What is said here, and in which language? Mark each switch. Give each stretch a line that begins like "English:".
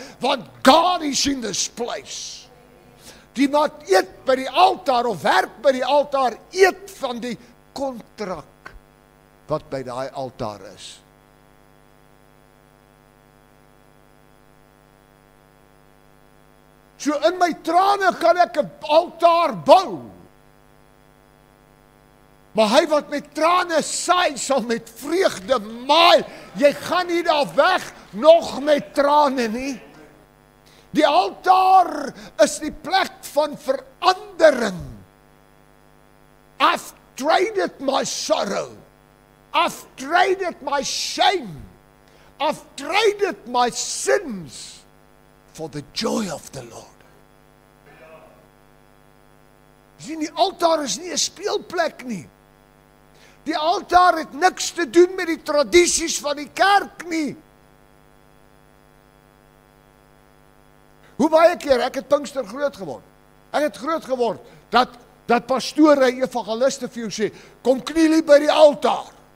English: Want God is in this place.
Afrikaans: Die wat eet by die altaar, of werk by die altaar, eet van die kontrak wat by daai altaar is. So in my trane kan ek 'n altaar bou, maar hy wat met trane saai, sal met vreugde maai. Jy gaan nie daar weg nog met trane nie. Die altaar is die plek van verandering.
English: I've traded my sorrow. I've traded my shame. I've traded my sins for the joy of the Lord.
Afrikaans: Sien, die altaar is nie 'n speelplek nie. Die altaar het niks te doen met die tradisies van die kerk nie. Hoe baie keer, ek het Pinkster groot geword. Ek het groot geword, dat pastore, evangeliste vir jou sê, kom kniel by die altaar.